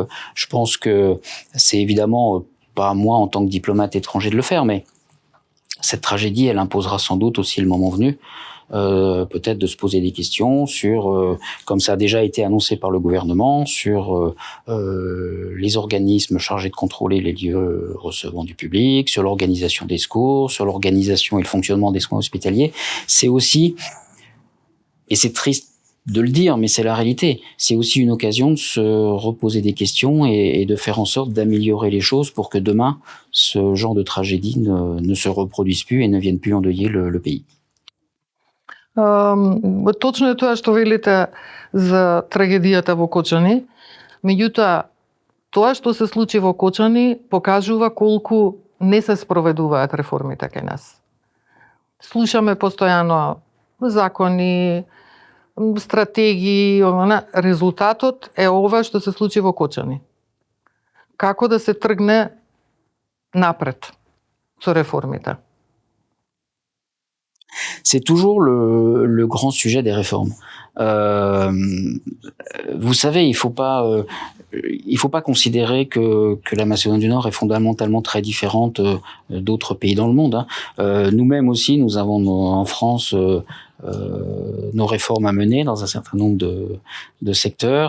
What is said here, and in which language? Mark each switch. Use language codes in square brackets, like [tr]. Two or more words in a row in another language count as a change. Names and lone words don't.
[fr] Je pense que c'est évidemment pas à moi en tant que diplomate étranger de le faire, mais cette tragédie, elle imposera sans doute aussi le moment venu peut-être de se poser des questions sur, comme ça a déjà été annoncé par le gouvernement, sur les organismes chargés de contrôler les lieux recevant du public, sur l'organisation des secours, sur l'organisation et le fonctionnement des soins hospitaliers. C'est aussi, et c'est triste de le dire, mais c'est la réalité, c'est aussi une occasion de se reposer des questions et de faire en sorte d'améliorer les choses pour que demain, ce genre de tragédie ne se reproduise plus et ne vienne plus endeuiller le pays. [mk] Точно е тоа што велите за трагедијата во Кочани. Меѓутоа, тоа што се случи во Кочани покажува колку не се спроведуваат реформите кај нас. Слушаме постојано закони, стратегии, резултатот е ова што се случи во Кочани. Како да се тргне напред со реформите? [fr] C'est toujours le grand sujet des réformes. Vous savez, il faut pas considérer que la Macédoine du Nord est fondamentalement très différente d'autres pays dans le monde. Nous-mêmes aussi, nous avons en France nos réformes à mener dans un certain nombre de secteurs.